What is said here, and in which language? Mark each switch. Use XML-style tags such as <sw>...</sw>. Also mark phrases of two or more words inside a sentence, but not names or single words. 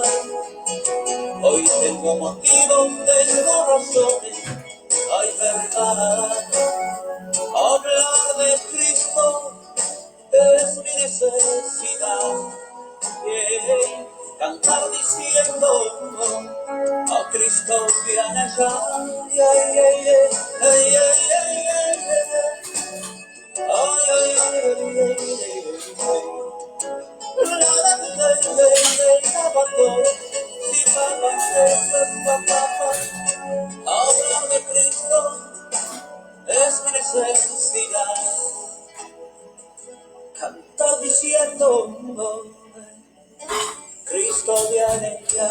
<es>Hoy tengo motivo, tengo razones, hay verdad. Hablar de Cristo es mi necesidad. Yeah. Cantar diciendo, a Cristo viene ya.</es> <en>Yeah, yeah, yeah. Hey, yeah, yeah, yeah, yeah. Oh, yeah, yeah, yeah, yeah, yeah.</en> <es>Hablar de Cristo es mi necesidad. Cantar diciendo, Cristo viene ya.</es>